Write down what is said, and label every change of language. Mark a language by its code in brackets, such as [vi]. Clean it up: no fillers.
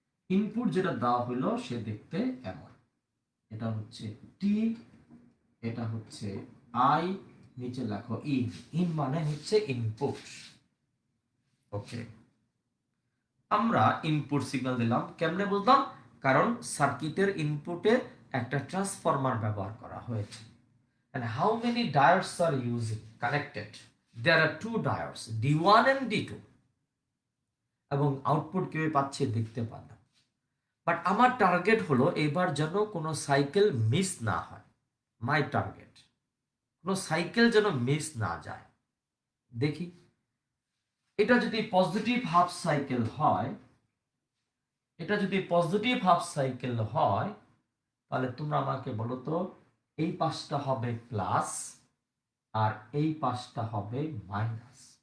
[bn] Input যেটা দেওয়া হইল সে দেখতে এমন। এটা হচ্ছে টি, এটা হচ্ছে আই, নিচে লেখো ইন। ইন মানে হচ্ছে ইনপুট। ওকে, আমরা ইনপুট সিগন্যাল দিলাম। কেমনে বুঝলাম? কারণ সার্কিটের ইনপুটে একটা ট্রান্সফরমার ব্যবহার করা হয়েছে। [en] And how many diodes are using connected? There are 2 diodes, D1 and D2. [bn] এবং আউটপুট কিভাবে পাচ্ছে দেখতে পারলাম। বাট আমার টার্গেট হলো এবার যেন কোনো সাইকেল মিস না হয়। [en] my target, [bn] কোনো সাইকেল যেন মিস না যায়। দেখি, এটা যদি পজিটিভ হাফ সাইকেল হয়, এটা যদি পজিটিভ হাফ সাইকেল হয়, তাহলে তোমরা আমাকে বলো তো, এই পাশটা হবে প্লাস আর এই পাশটা হবে মাইনাস।